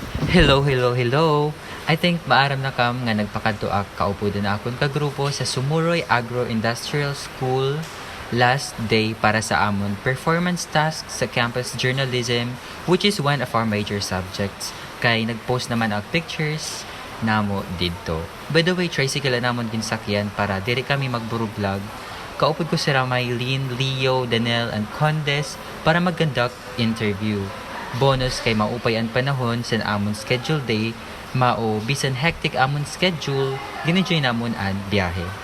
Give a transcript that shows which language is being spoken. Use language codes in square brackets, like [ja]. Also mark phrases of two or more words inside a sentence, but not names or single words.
[en] Hello, hello, hello. I think [war] maaram na kam nga nagpakadto kaupo din akon ka grupo sa Sumuroy Agro-Industrial School last day para sa amon [en] performance task [war] sa [en] campus journalism, which is one of our major subjects. [war] Kay nagpost naman ang pictures namo didto. [en] By the way, [war] tricycle na namon ginsakyan para diri kami magburo vlog. Kaupod ko si Ramaylin, Leo, Danel, and Condes para mag-conduct interview. Bonus kay maupay ang panahon sa amon schedule day, mao bisan hectic amon schedule, ginenjoy namon ang biyahe.